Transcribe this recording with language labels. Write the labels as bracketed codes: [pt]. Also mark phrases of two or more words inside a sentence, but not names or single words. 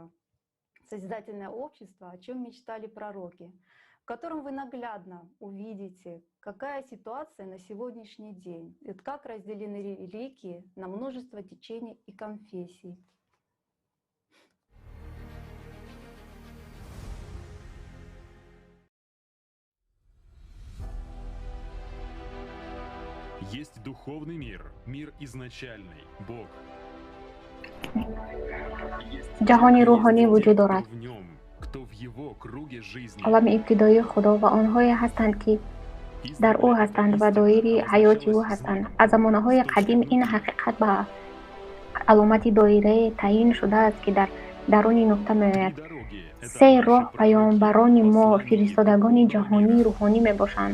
[ru] «Созидательное общество. О чем мечтали пророки», в котором вы наглядно увидите, какая ситуация на сегодняшний день, и как разделены религии на множество течений и конфессий. Есть духовный мир, мир изначальный, Бог. [fa] جهانی روحانی وجود دارد. [ru] В нем, кто в его круге жизни. [fa] عالم ابتدایی خدا و آنهایی هستند که در او هستند و دایره حیاتی او هستند. از زمانه‌های قدیم این حقیقت به علامتی دایره تعیین شده است که در درون نقطه میآید. سه راه پیامبران ما فرستادگان جهانی روحانی می باشند.